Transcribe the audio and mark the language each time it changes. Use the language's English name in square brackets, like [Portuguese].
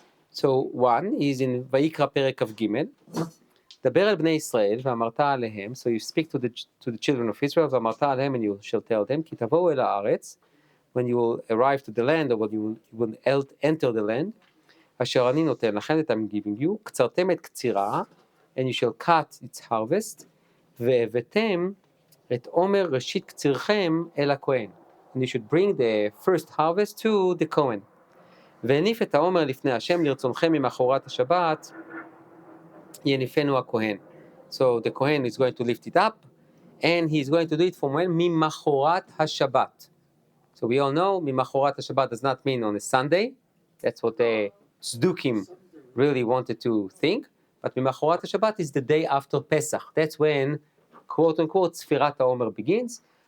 [English] So one is in Vayikra Perek of Gimel. [Hebrew] דבר אל בני ישראל ואמרת עליהם, [English] so you speak to the children of Israel, [Hebrew] ואמרת עליהם, [English] and you shall tell them, [Hebrew] כי תבואו אל הארץ, [English] when you will arrive to the land, or when you will enter the land, [Hebrew] אשר אני נותן לכם, [English] that I'm giving you, [Hebrew] קצרתם את קצירה, [English] and you shall cut its harvest, [Hebrew] והבאתם את עומר ראשית קצירכם אל הכהן. [English] And you should bring the first harvest to the Kohen. [Hebrew] והניף את העומר לפני השם לרצונכם ממחרת השבת, יניפנו הכהן. [English] So the Kohen is going to lift it up, and he's going to do it from when? [Hebrew] ממחרת השבת. [English] So we all know, ממחרת השבת does not mean on a Sunday. That's what the Tzdukim really wanted to think. But [Hebrew] ממחרת השבת [English] is the day after Pesach. That's when, quote unquote, ספירת העומר begins.